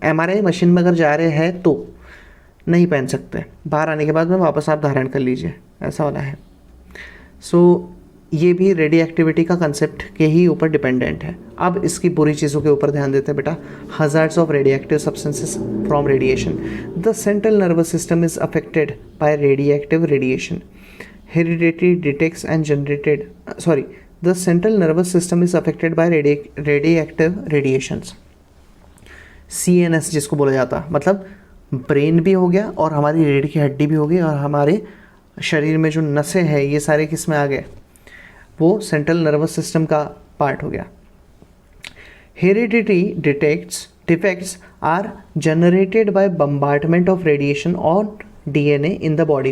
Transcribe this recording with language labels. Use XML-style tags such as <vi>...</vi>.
<hi>MRI machine में अगर जा रहे हैं तो नहीं पहन सकते, बाहर आने के बाद में वापस आप धारण कर लीजिए, ऐसा वाला है। सो ये भी रेडियो एक्टिविटी का कंसेप्ट के ही ऊपर डिपेंडेंट है। अब इसकी बुरी चीज़ों के ऊपर ध्यान देते हैं बेटा।</hi> <en>Hazards of radioactive substances from radiation. The central nervous system is affected by radioactive radiation. Heredity detects and generated the central nervous system is affected by radioactive radiations।</en> <hi>CNS जिसको बोला जाता मतलब brain भी हो गया और हमारी रीढ़ की हड्डी भी हो गई और हमारे शरीर में जो नसें हैं ये सारे किस में आ गए, वो सेंट्रल नर्वस सिस्टम का पार्ट हो गया।</hi> <en>Heredity defects are generated by bombardment of radiation on DNA in the body.</en>